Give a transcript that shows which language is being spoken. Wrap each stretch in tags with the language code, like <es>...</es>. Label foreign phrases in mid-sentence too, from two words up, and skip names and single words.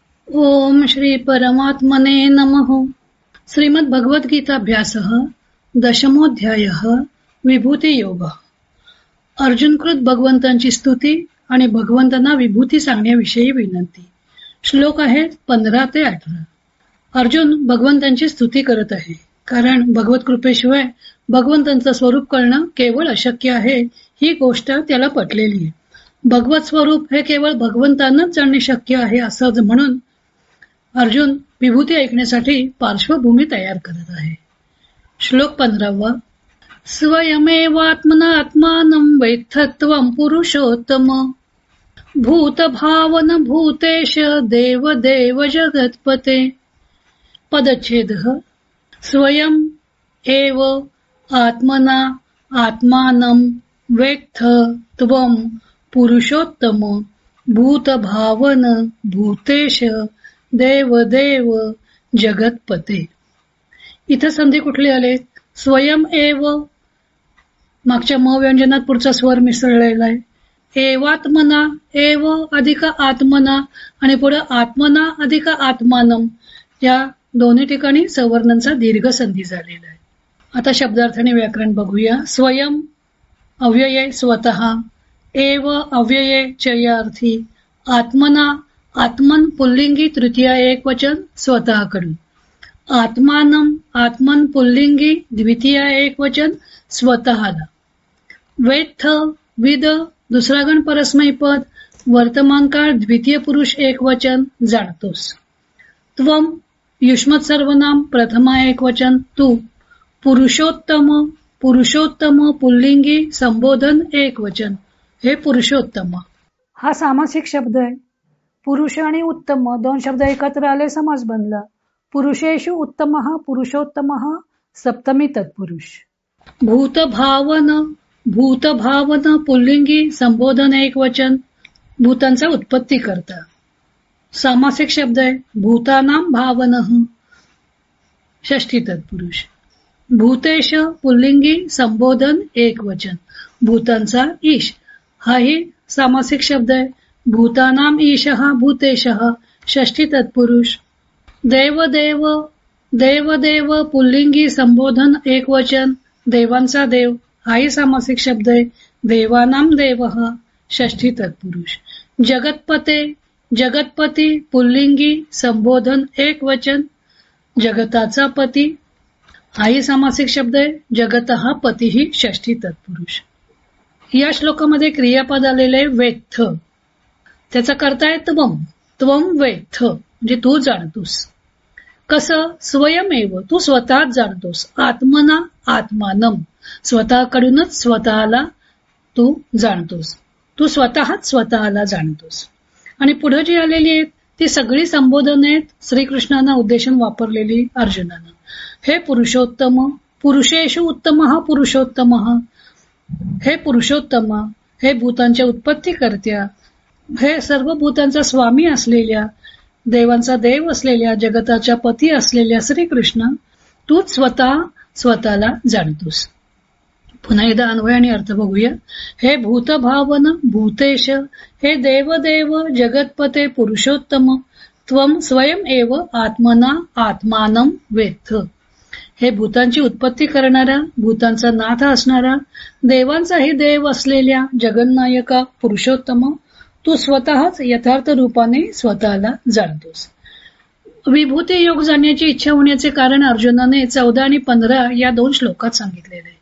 <sa>ओम श्री परमात्मने नमः। श्रीमद् भगवद्गीताभ्यासः दशमोऽध्यायः विभूती योग।</sa> <mr>अर्जुनकृत भगवंतांची स्तुती आणि भगवंतांना विभूती सांगण्याविषयी विनंती। श्लोक आहेत 15 ते 18। अर्जुन भगवंतांची स्तुती करत आहे, कारण भगवत कृपेशिवाय भगवंतांचं स्वरूप कळणं केवळ अशक्य आहे ही गोष्ट त्याला पटलेली आहे। भगवत स्वरूप हे केवळ भगवंतांनाच जाणणे शक्य आहे असं म्हणून अर्जुन विभूती ऐकण्यासाठी पार्श्वभूमी तयार करत आहे। श्लोक 15।</mr> <sa>स्वयमेवात्मनात्मानं वेत्थत्वं पुरुषोत्तम भूतभावन भूतेश देव देव जगत्पते। पदच्छेदः स्वयं एव आत्मना आत्मानं वेत्थ त्वं पुरुषोत्तम भूतभावन भूतेश देव देव जगत्पते।</sa> <mr>इथं संधी कुठले आले?</mr> <sa>स्वयं एव,</sa> <mr>मागच्या म व्यंजनात पुढचा स्वर मिसळलेला आहे। एवात्मना, एव अधिक आत्मना आणि पुढे आत्मना अधिक आत्मानम, या दोन्ही ठिकाणी सवर्णांचा दीर्घ संधी झालेला आहे। आता शब्दार्थाने व्याकरण बघूया। स्वयं अव्यय स्वतः, एव अव्यय चयार्थी, आत्मना आत्मन पुल्लिंगी तृतीया एक वचन स्वतःकडून, आत्मानम आत्मन पुल्लिंगी द्वितीया एक वचन स्वतःला, वेत्थ विद दुसरा गण परस्मै पद वर्तमान काळ द्वितीय पुरुष एक वचन जाणतोस, त्वम युष्मत सर्वनाम प्रथमा एक वचन तू, पुरुषोत्तम पुरुषोत्तम पुल्लिंगी संबोधन एक वचन हे पुरुषोत्तम हा सामासिक शब्द आहे। पुरुष आणि उत्तम दोन शब्द एकत्र आले समास बनला।</mr> <sa>पुरुषेषु उत्तमः पुरुषोत्तमः सप्तमी तत्पुरुष।</sa> <mr>भूतभावन भूतभावन पुल्लिंगी संबोधन एक वचन भूतांचा उत्पत्ती करता सामासिक शब्द आहे।</mr> <sa>भूतानां भावनः षष्ठी तत्पुरुष।</sa> <mr>भूतेश पुल्लिंगी संबोधन एक वचन भूतांचा ईश हाही सामासिक शब्द आहे।</mr> <sa>भूतानाम ईशः भूतेशः षष्ठी तत्पुरुष।</sa> <mr>देव देव देव देव पुल्लिंगी संबोधन एक वचन देवांचा देव हाही सामासिक शब्द आहे।</mr> <sa>देवानाम देवः षष्ठी तत्पुरुष।</sa> <mr>जगतपते जगतपती पुल्लिंगी संबोधन एक वचन जगताचा पती हाही सामासिक शब्द आहे।</mr> <sa>जगतः पतीही षष्ठी तत्पुरुष।</sa> <mr>या श्लोकामध्ये क्रियापद आलेले वेत्थ, त्याचा करता आहे त्वम,</mr> <sa>त्वम वेत्थ</sa> <mr>म्हणजे तू जाणतोस। कसं? स्वयमेव तू स्वतःच जाणतोस,</mr> <sa>आत्मना आत्मानम</sa> <mr>स्वतःकडूनच स्वतःला तू जाणतोस, तू स्वतःच स्वतःला जाणतोस। आणि पुढे जी आलेली आहेत ती सगळी संबोधन आहेत श्रीकृष्णांना उद्देशून वापरलेली अर्जुनानं।</mr> <sa>हे पुरुषोत्तम, पुरुषेषु उत्तमः पुरुषोत्तमः,</sa> <mr>हे पुरुषोत्तम, हे भूतांच्या उत्पत्ती करत्या, हे सर्व भूतांचा स्वामी असलेल्या देवांचा देव असलेल्या जगताच्या पती असलेल्या श्रीकृष्ण तूच स्वतःला जाणतोस। पुन्हा एकदा अन्वय आणि अर्थ बघूया।</mr> <sa>हे भूतभावन भूतेश, हे देव देव जगतपते पुरुषोत्तम, त्वम स्वयं एव आत्मना आत्मानं वेत्थ,</sa> <mr>हे भूतांची उत्पत्ती करणारा भूतांचा नाथ असणारा देवांचाही देव असलेल्या जगन्नायका पुरुषोत्तम तू स्वतःच यथार्थ रूपाने स्वतःला जाणतोस। विभूती योग जाणण्याची इच्छा होण्याचे कारण अर्जुनाने 14 आणि 15 या दोन श्लोकात सांगितलेले आहे।</mr>